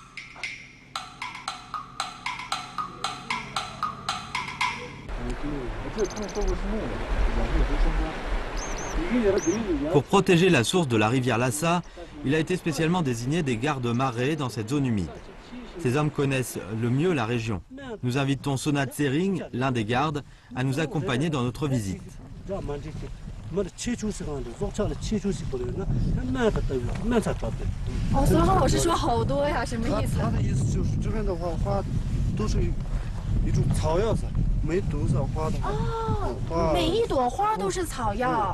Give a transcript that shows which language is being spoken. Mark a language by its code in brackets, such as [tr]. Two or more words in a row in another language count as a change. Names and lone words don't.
[fr] Pour protéger la source de la rivière Lhassa, il a été spécialement désigné des gardes-marées dans cette zone humide. Ces hommes connaissent le mieux la région. Nous invitons Sonat Tsering, l'un des gardes, à nous accompagner dans notre visite. [zh] 哦，所以老师说好多呀，什么意思？他的意思就是这边的话，花都是一种草药材，没多少花的话。哦，每一朵花都是草药。